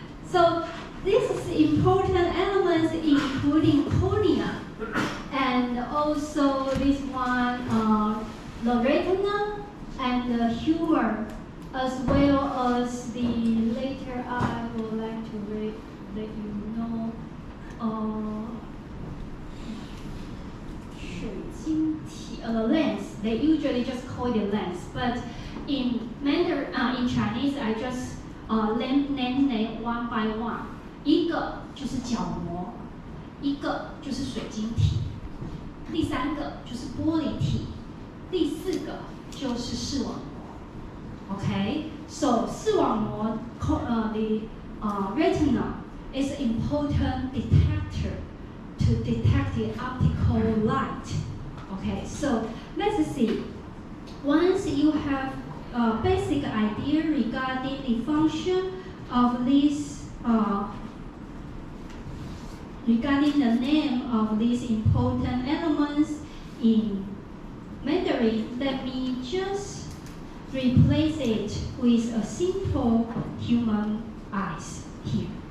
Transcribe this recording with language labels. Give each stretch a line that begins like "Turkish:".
English: So, this is important elements including cornea, and also this one, the retina and the humor, as well as the later I would like to let you know, 水晶体, the lens. They usually just call it lens, but in Mandarin, in Chinese, I just name one by one.
Chinese: 一个就是角膜，一个就是水晶体，第三个就是玻璃体，第四个就是视网膜。
English: Okay, so 视网膜 the retina is an important detector to detect the optical light. Okay, so let's see. Once you have a basic idea regarding the function of this, regarding the name of these important elements in Mandarin, let me just replace it with a simple human eyes here.